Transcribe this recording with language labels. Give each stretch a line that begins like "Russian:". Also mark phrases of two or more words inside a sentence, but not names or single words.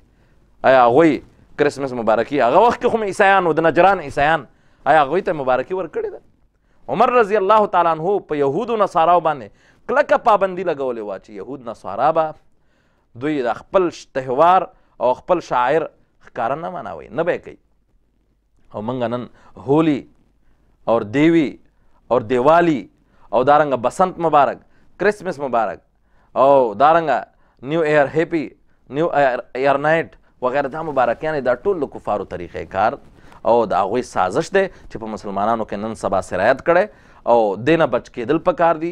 Pashto: آیا هغوی کرسمس مبارکي هغه وخت کې خو عیسایان و د نجران عیسایان آیا هغوی ته مبارکي ورکړې ده؟ عمر
Arabic: رضی الله تعالی عنه
Pashto: په یهودو نصاراو باندې کلکه پابندي لګولې وه چې یهود نصارا به دوی د خپل تهوار او خپل شاعر ښکاره نه مناوئ، نه به یې کوي. او موږ نن هولي اور دیوی اور دیوالی او دارنګه بسنت مبارک، کرسمس مبارک او دارنګه
English: new year happy, new year night
Pashto: وغیره دا مبارکیانې دا ټول د کفارو طریقې کار او د هغوی سازش دی چې په مسلمانانو کې نن سبا سرایت کړی او دې نه بچ کېدل پکار دي.